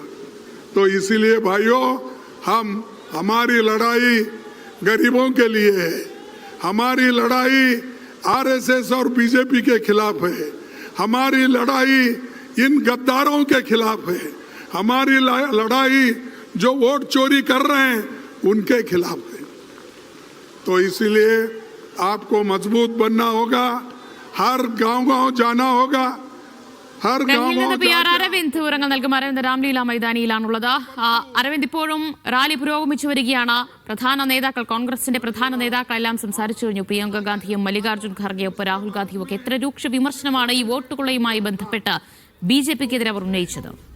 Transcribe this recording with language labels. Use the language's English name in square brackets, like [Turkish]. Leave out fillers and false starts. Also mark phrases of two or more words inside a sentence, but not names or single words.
[Hindi] तो इसीलिए भाइयों, हमारी लड़ाई गरीबों के लिए है, हमारी लड़ाई आरएसएस और बीजेपी के खिलाफ है, हमारी लड़ाई इन गद्दारों के खिलाफ है, हमारी लड़ाई जो वोट चोरी कर रहे हैं उनके खिलाफ है. तो इसीलिए आपको मजबूत बनना होगा, हर गांव-गांव जाना होगा. [Malayalam] അരവിന്ദ് വിവരങ്ങൾ നൽകും. അരവിന്ദ് രാംലീല മൈതാനിയിലാണുള്ളത്. അരവിന്ദ്, ഇപ്പോഴും റാലി പുരോഗമിച്ചു വരികയാണ്. പ്രധാന നേതാക്കൾ, കോൺഗ്രസിന്റെ പ്രധാന നേതാക്കളെല്ലാം സംസാരിച്ചു കഴിഞ്ഞു. പ്രിയങ്ക ഗാന്ധിയും മല്ലികാർജുൻ ഖാർഗെയും ഒപ്പം രാഹുൽ ഗാന്ധിയും ഒക്കെ. എത്ര രൂക്ഷ വിമർശനമാണ് ഈ വോട്ടുകൊള്ളയുമായി ബന്ധപ്പെട്ട് BJPക്കെതിരെ അവർ ഉന്നയിച്ചത്?